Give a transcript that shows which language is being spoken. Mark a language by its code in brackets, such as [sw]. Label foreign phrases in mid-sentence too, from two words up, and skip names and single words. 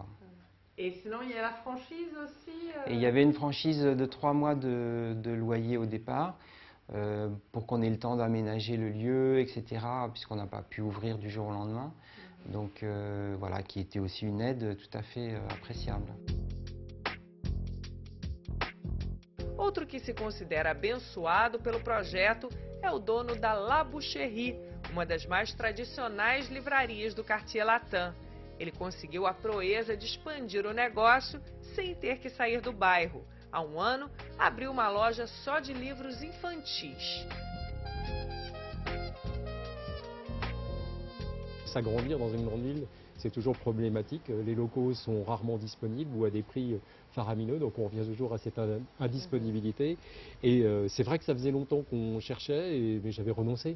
[fr] Et sinon, il y a la franchise aussi Et il y avait une franchise de 3 mois de loyer au départ, pour qu'on ait le temps d'aménager le lieu, etc., puisqu'on n'a pas pu ouvrir du jour au lendemain. Donc voilà, qui était aussi une aide tout à fait appréciable. [pt] Outro que se considera abençoado pelo projeto é o dono da La Boucherie, uma das mais tradicionais livrarias do Cartier Latin. Ele conseguiu a proeza de expandir o negócio sem ter que sair do bairro. Há um ano, abriu uma loja só de livros infantis. [fr] S'agrandir dans une grande ville, c'est toujours problématique. Les locaux sont rarement disponibles ou à des prix faramineux, donc on revient toujours à cette indisponibilité. Et c'est vrai que ça faisait longtemps qu'on cherchait, mais j'avais renoncé.